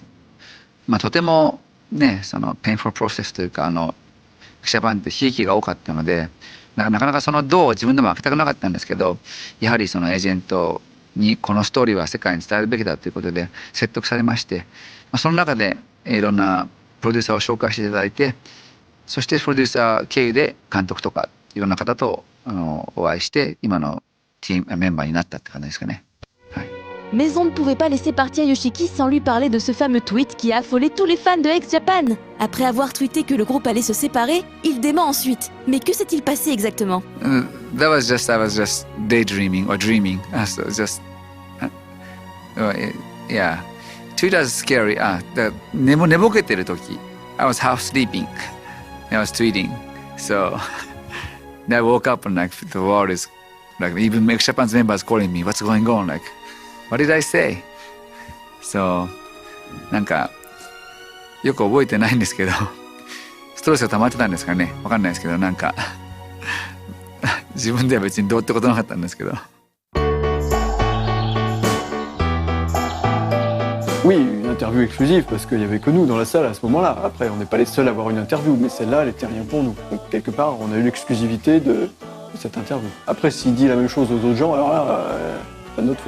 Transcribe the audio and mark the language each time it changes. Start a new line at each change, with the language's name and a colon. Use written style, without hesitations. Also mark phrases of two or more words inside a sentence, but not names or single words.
Japanese: とてもね、
English: painful process
Japanese: というかX-Japan って悲劇が多かったので、なかなかその銅を自分でも開けたくなかったんですけど、やはりそのエージェントにこのストーリーは世界に伝えるべきだということで説得されまして、その中でいろんなプロデューサーを紹介していただいて、そしてプロデューサー経由で監督とかいろんな方とお会いして今のメンバーになったって感じですかね。
French: Mais on ne pouvait pas laisser partir Yoshiki sans lui parler de ce fameux tweet qui a affolé tous les fans de X-Japan. Après avoir tweeté que le groupe allait se séparer, il dément ensuite. Mais que s'est-il passé exactement?
English: I was just daydreaming or dreaming. Yeah. Tweet was scary.
Japanese: 寝ぼけてる時
English: I was half sleeping. I was tweeting. So I woke up and the world is even X-Japan's members calling me, what's going on? What did I say?
Japanese: So よく覚えてないんですけど、ストレスが溜まってたんですかね、わかんないですけど、自分では別にどうってことなかったんですけど。
French: Oui, une interview exclusive parce qu'il n'y avait que nous dans la salle à ce moment-là. Après, on n'est pas les seuls à avoir une interview, mais celle-là, elle était rien pour nous. Donc quelque part, on a eu l'exclusivité de cette interview. Après, s'il dit la même chose aux autres gens, alors là, c'est pas de notre faute.